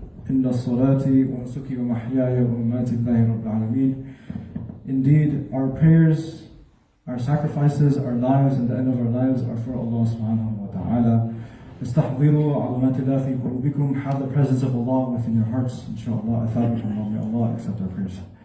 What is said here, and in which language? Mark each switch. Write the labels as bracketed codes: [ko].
[ar] إن صلاتي ونسكي ومحياي ومماتي لله رب العالمين. [en] Indeed, our prayers, our sacrifices, our lives, and the end of our lives are for Allah subhanahu wa ta'ala. [ar] استحضروا عظمات الله في قلوبكم. [en] Have the presence of Allah within your hearts, inshaAllah. [ar] أثابكم. [en] May Allah accept our prayers.